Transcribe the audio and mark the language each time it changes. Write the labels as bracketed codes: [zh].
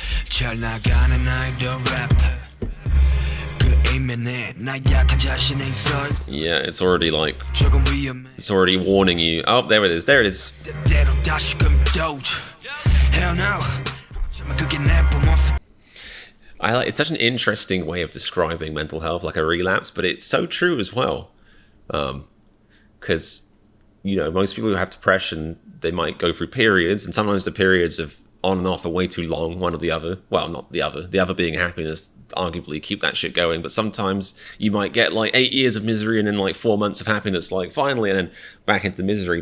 [ko] 잘 나가는 아이돌 래퍼 그 이면에 나 약한 자신의 설 [en] Yeah, it's already like, it's already warning you. Oh, there it is. There it is. [ko] 때때로 다시금 도주 [en] Hell no [ko] 그게 내 모습 [en] It's such an interesting way of describing mental health, like a relapse, but it's so true as well. Because, most people who have depression, they might go through periods, and sometimes the periods of on and off are way too long, one or the other. Well, not the other. The other being happiness, arguably, keep that shit going. But sometimes you might get like 8 years of misery and then like 4 months of happiness, like finally, and then back into misery.